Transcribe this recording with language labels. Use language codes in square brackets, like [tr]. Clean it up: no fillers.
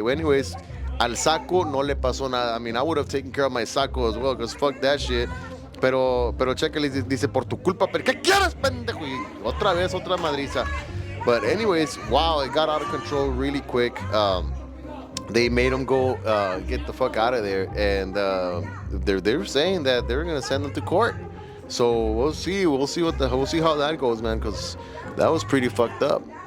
[en] Anyways, [es] al saco no le pasó nada. [en] I mean, I would have taken care of my saco as well, because fuck that shit. [es] Pero chécale, dice, por tu culpa, pero ¿qué quieres, pendejo? Y otra vez, otra madriza. [en] But anyways, wow, it got out of control really quick. They made him go get the fuck out of there, and they're saying that they're gonna send him to court. So we'll see how that goes, man, because that was pretty fucked up.